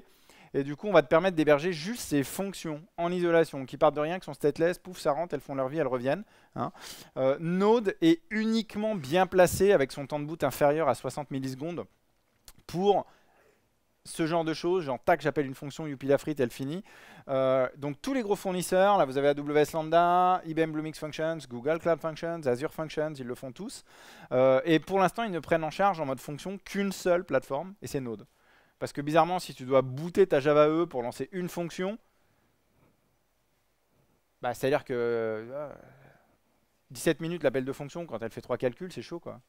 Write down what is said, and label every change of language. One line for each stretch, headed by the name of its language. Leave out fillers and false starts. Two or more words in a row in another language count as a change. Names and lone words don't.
French: Et du coup, on va te permettre d'héberger juste ces fonctions en isolation, qui partent de rien, qui sont stateless, pouf, ça rentre, elles font leur vie, elles reviennent, hein. Node est uniquement bien placé avec son temps de boot inférieur à 60 millisecondes pour ce genre de choses, genre tac, j'appelle une fonction Youpilafrit, elle finit. Donc tous les gros fournisseurs, là vous avez AWS Lambda, IBM Bluemix Functions, Google Cloud Functions, Azure Functions, ils le font tous. Et pour l'instant, ils ne prennent en charge en mode fonction qu'une seule plateforme, et c'est Node. Parce que bizarrement, si tu dois booter ta Java EE pour lancer une fonction, bah, c'est-à-dire que 17 minutes l'appel de fonction, quand elle fait 3 calculs, c'est chaud, quoi.